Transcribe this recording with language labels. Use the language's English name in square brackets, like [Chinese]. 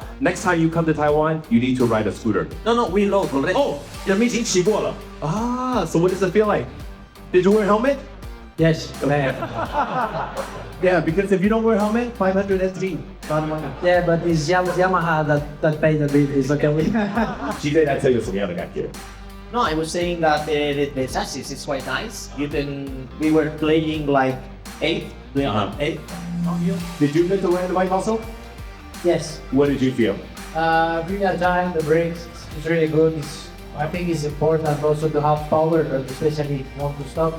[English] Next time you come to Taiwan, you need to ride a scooter. No, we rode already. Oh, [Chinese] 你们已经骑过了. [English] Ah, so what does it feel like? Did you wear a helmet? Yes, man. Yeah, because if you don't wear a helmet, 500 SG. Yeah, but it's Yamaha that paid the bill. Is okay. [Chinese] GJ 在这有什么样的感觉? [English] No, I was saying that the chassis is quite nice. We were playing like 8. Eight. Did you get to ride the bike also? Yes. What did you feel? Really agile. The brakes is really good. I think it's important also to have power, especially if you want to stop.